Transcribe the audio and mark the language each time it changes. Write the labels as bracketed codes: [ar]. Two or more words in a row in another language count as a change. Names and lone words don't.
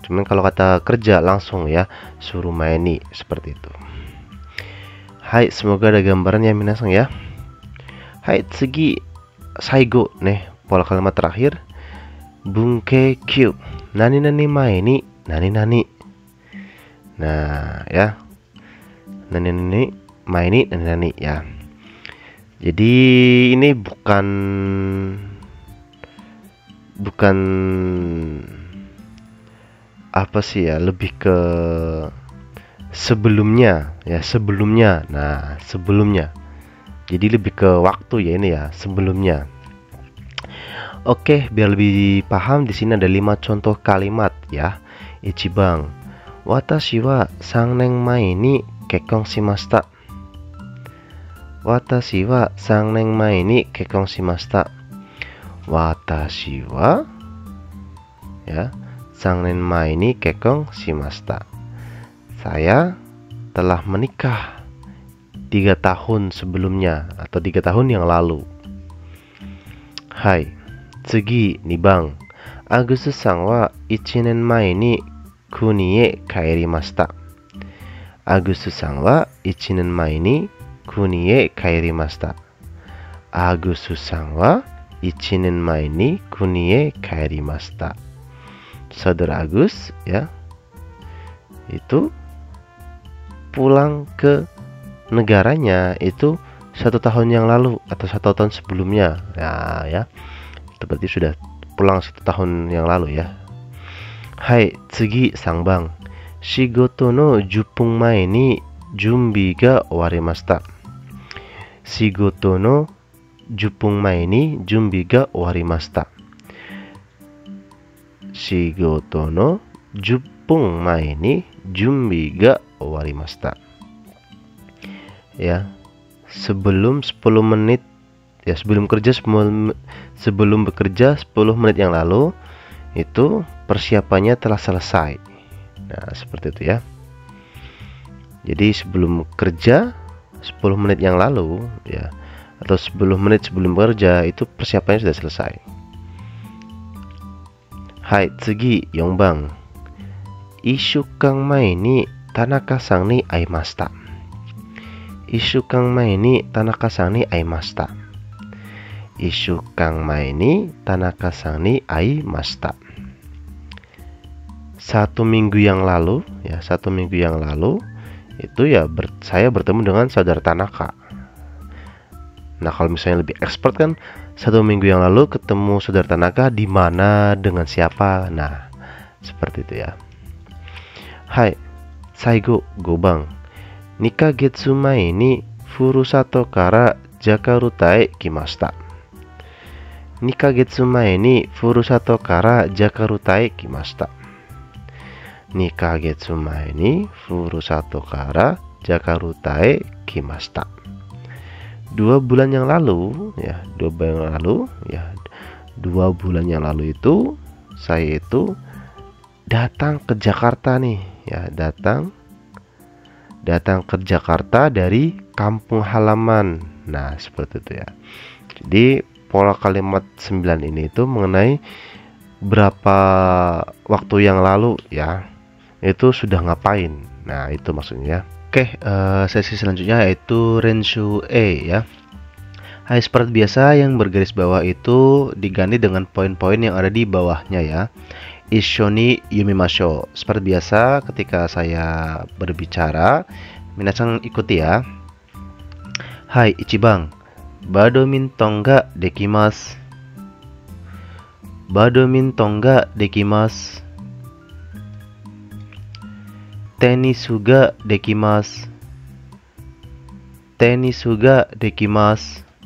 [id] Cuman kalau kata kerja langsung ya suruh maini seperti itu. Hai, semoga ada gambarannya minasang ya. Hai, [ja] 次最後 [id] nih, pola kalimat terakhir. [ja] 文型九. 何々前に何々. [id] Nah, ya. [ja] 何前に何 ya. [id] Jadi ini bukan apa sih ya, lebih ke sebelumnya ya, sebelumnya. Nah, sebelumnya. Jadi lebih ke waktu ya ini ya, sebelumnya. Oke, biar lebih paham di sini ada 5 contoh kalimat ya. [ja] 一番、私は 3年前に結婚しました。私は3年前に結婚しました。私はya 3年前に結婚しました。 [id] Saya telah menikah 3 tahun sebelumnya atau 3 tahun yang lalu. Hai, [ja] 次2番。アグスさんは1年前に国へ帰りました。アグスさんは1年前に国へ帰りました。アグスさんは1年前に国へ帰りました。 [id] Saudara Agus ya, itu pulang ke negaranya itu 1 tahun yang lalu atau 1 tahun sebelumnya ya, itu berarti sudah pulang 1 tahun yang lalu ya. Hai, [ja] 次3番。仕事の10分前に準備が終わりました。仕事の10分前に準備が終わりました。仕事の10 10 前に準備が終わりました. [id] Ya, sebelum 10 menit, ya sebelum bekerja 10 menit yang lalu itu persiapannya telah selesai. Nah, seperti itu ya. Jadi sebelum kerja 10 menit yang lalu ya, atau 10 menit sebelum bekerja itu persiapannya sudah selesai. Hai, [ja] 次4番. 1週間前に田中さんに会いました. 1週間前に田中さんに会いました. 1週間前に田中さんに会いました. [id] 1 minggu yang lalu ya, 1 minggu yang lalu itu ya saya bertemu dengan saudara Tanaka. Nah, kalau misalnya lebih expert kan 1 minggu yang lalu ketemu saudara Tanaka di mana, dengan siapa. Nah, seperti itu ya. Hai, [ja] 最後5番. 2ヶ月前にふるさとからジャカルタへ来ました. 2ヶ月前にふるさとからジャカルタへ来ました. 2ヶ月前にふるさとからジャカルタへ来ました. [id] 2 bulan yang lalu ya, 2 bulan yang lalu ya, 2 bulan yang lalu itu saya itu datang ke Jakarta nih ya, datang ke Jakarta dari kampung halaman. Nah, seperti itu ya. Jadi pola kalimat 9 ini itu mengenai berapa waktu yang lalu ya, itu sudah ngapain. Nah, itu maksudnya. Oke, sesi selanjutnya yaitu Renshu E ya. Hai, seperti biasa yang bergaris bawah itu diganti dengan poin-poin yang ada di bawahnya ya. [ja] 一緒に読みましょう. [id] Seperti biasa ketika saya berbicara, minasan ikuti ya. [ja] Hai, 1 番. バドミントンができます. バドミントンができます. テニスができます. テニスができます.